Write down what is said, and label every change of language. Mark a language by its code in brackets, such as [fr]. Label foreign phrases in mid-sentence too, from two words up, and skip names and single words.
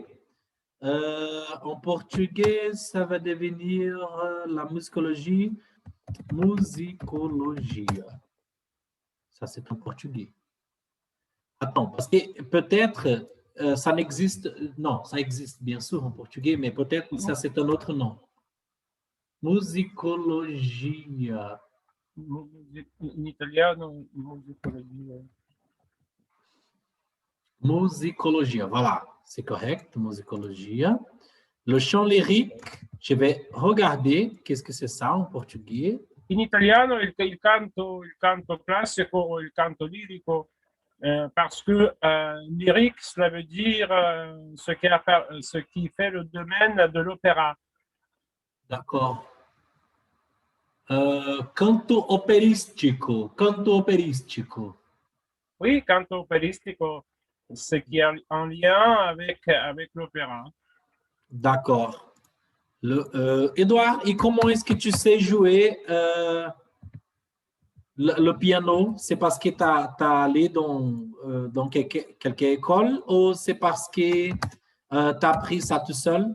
[fr] En portugais, ça va devenir la musicologie, musicologia. Ça, c'est en portugais. Attends, parce que peut-être ça n'existe, non, ça existe bien sûr en portugais, mais peut-être ça, c'est un autre nom. [pt] Musicologia. [it] In italiano, musicologia. Musicologia, [fr] voilà, c'est correct, musicologia. Le chant lyrique, je vais regarder qu'est-ce que c'est ça en portugais. [it] In italiano, il canto classico o il canto lirico, [fr] parce que lyrique, cela veut dire ce qui fait le domaine de l'opéra. D'accord. [pt] Canto operístico, canto operístico. Oui, canto opéristico, [fr] ce qui est en lien avec l'opéra. D'accord. Edouard, et comment est-ce que tu sais jouer le piano? C'est parce que tu as allé dans quelque école ou c'est parce que tu as appris ça tout seul?